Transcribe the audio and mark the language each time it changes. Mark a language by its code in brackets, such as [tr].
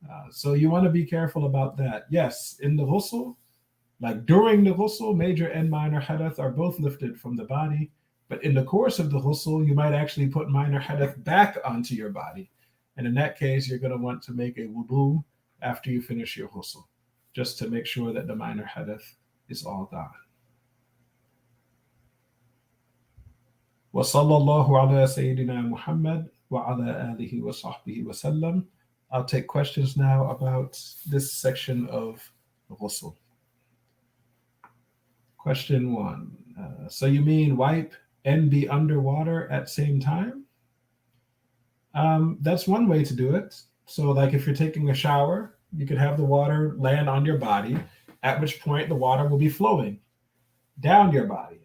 [en] So you want to be careful about that. Yes, in the ghusl, like during the ghusl, major and minor hadith are both lifted from the body. But in the course of the ghusl, you might actually put minor hadith back onto your body. And in that case, you're going to want to make a wudu after you finish your ghusl, just to make sure that the minor hadith is all gone. [ar] وصلى الله على سيدنا محمد وعلى آله وصحبه وسلم. [en] I'll take questions now about this section of ghusl. Question 1. So you mean wipe and be underwater at same time? That's one way to do it. So like if you're taking a shower, you could have the water land on your body, at which point the water will be flowing down your body.